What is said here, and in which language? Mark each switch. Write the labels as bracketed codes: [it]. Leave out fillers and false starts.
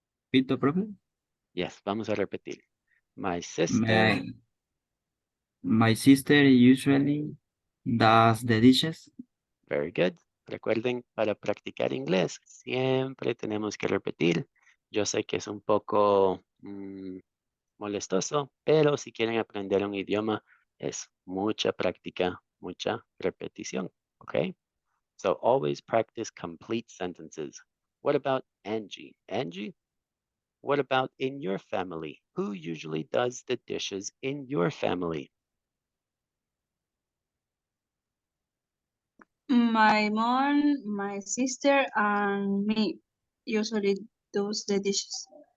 [es] Pito, profe. Yes, vamos a repetir. [en] My sister, My, my sister usually does the dishes. very good. [es] Recuerden, para practicar inglés, siempre tenemos que repetir. Yo sé que es un poco molestoso, pero si quieren aprender un idioma, es mucha práctica, mucha repetición. [en] Okay? So always practice complete sentences. What about Angie? Angie, what about in your family? Who usually does the dishes in your family? My mom, my sister, and me usually does the dishes.